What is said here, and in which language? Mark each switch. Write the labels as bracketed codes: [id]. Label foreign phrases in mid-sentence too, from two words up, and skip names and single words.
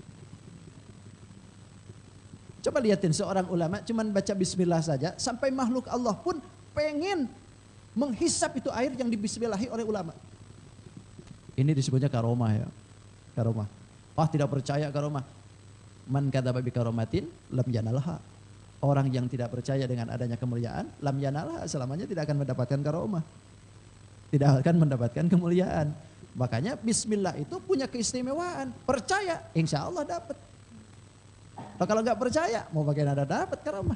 [id] Coba lihatin seorang ulama cuman baca bismillah saja, sampai makhluk Allah pun pengen menghisap itu air yang dibismillahi oleh ulama. Ini disebutnya karomah ya. Karomah. Oh tidak percaya karomah. [ar] من كذب بكرامة لم ينلها. [id] Orang yang tidak percaya dengan adanya kemuliaan, [ar] لم ينلها, [id] selamanya tidak akan mendapatkan karomah. Tidak akan mendapatkan kemuliaan. Makanya bismillah itu punya keistimewaan. Percaya, [ar] إن شاء الله [id] dapat. Kalau nggak percaya, mau bagaimana dapat karomah?